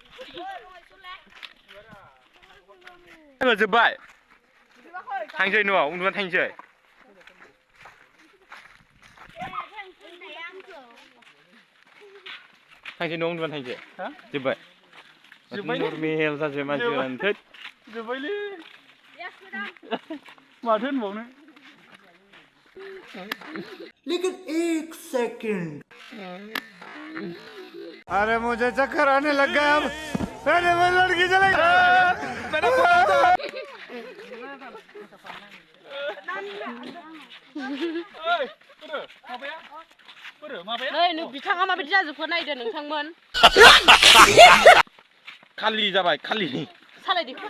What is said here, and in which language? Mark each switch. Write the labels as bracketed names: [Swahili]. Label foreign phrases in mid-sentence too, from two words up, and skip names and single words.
[Bodo] जोब्बाय थांसै न'आव उन्दुनानै थांसै थांसै न'आव उन्दुनानै थांसै जोब्बाय नर्मेल जाजोब मानसिफोरानो थैद जोब्बायलै माथो होनबावनो [Hindi] लेकिन एक सेकंड अरे मुझे चक्कर आने लग गया अब अरे वो लड़की चले [Bodo] नै बिथाङा माबायदि जाजोबखो नायदो नोंथांमोन खालि जाबाय खालि सालायदो